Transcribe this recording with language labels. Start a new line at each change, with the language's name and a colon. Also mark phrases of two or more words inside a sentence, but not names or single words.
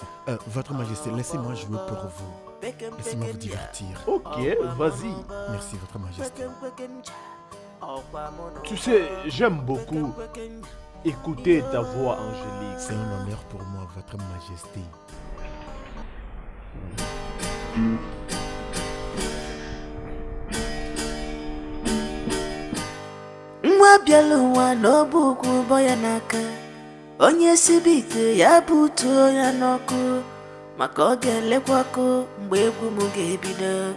French: Votre Majesté, laissez-moi jouer pour vous. Laissez-moi vous divertir. Ok, vas-y. Merci, Votre Majesté. Tu sais, j'aime beaucoup écouter ta voix angélique. C'est un honneur pour moi, Votre Majesté.
Igbo: Nwa bịalụwa n'ọbụ ugwu bọ ya n'aka, onye sibe ite ya butuo ya n'ọkụ, maka ọ ga-elekwa ọkụ mgbe egwu m ga-ebido.